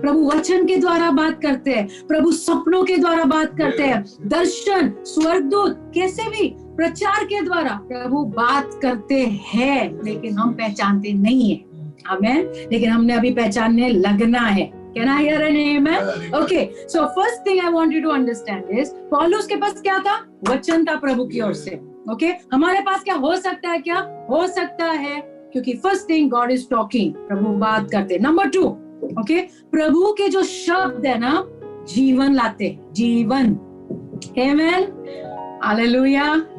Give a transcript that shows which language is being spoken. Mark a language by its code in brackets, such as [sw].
[hi] प्रभु वचन के द्वारा बात करते हैं. प्रभु सपनों के द्वारा बात करते हैं. दर्शन, स्वर्गदूत, कैसे भी प्रचार के द्वारा प्रभु बात करते हैं, लेकिन हम पहचानते नहीं है. आमेन. लेकिन हमने अभी पहचानने लगना है. [en] Can I hear an amen? Okay. So first thing I want you to understand is, पौलुस के पास क्या था? [hi] वचन था प्रभु की ओर से. Okay. हमारे पास क्या हो सकता है? क्या हो सकता है? क्योंकि first thing, God is talking. प्रभु बात करते. नंबर 2, ओके, प्रभु के जो शब्द है ना, जीवन लाते. जीवन. आमेन. हालेलुया.